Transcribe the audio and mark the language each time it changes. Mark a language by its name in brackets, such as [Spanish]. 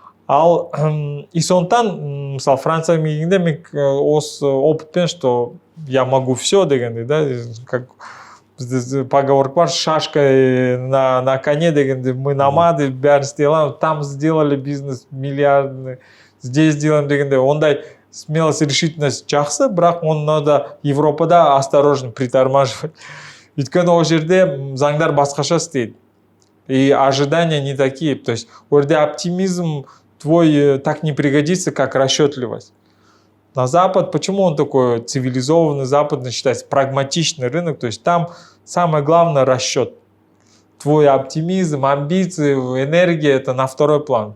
[Kazakh] Ал и сондықтан, мысалы, Францияға келгенде мен осы опытпен, [Russian] что я могу все [Kazakh] дегенде, да, как бізде поговорка бар, [Russian] шашкой на коне [Kazakh] дегенде, мы намады, бәрін істей аламыз, [Russian] там сделали бизнес миллиардный, здесь сделаем [Kazakh] дегенде, ондай [Russian] смелость, решительность [Kazakh] жақсы, бірақ оны надо Европада [Russian] осторожно притормаживать. [Kazakh] Өйткені ол жерде заңдар басқаша істейді. [Russian] И ожидания не такие. То есть [Kazakh] ол жерде [Russian] оптимизм твой так не пригодится, как расчетливость. На Запад, почему он такой цивилизованный, западный считается, прагматичный рынок, то есть там самое главное расчет. Твой оптимизм, амбиции, энергия – это на второй план.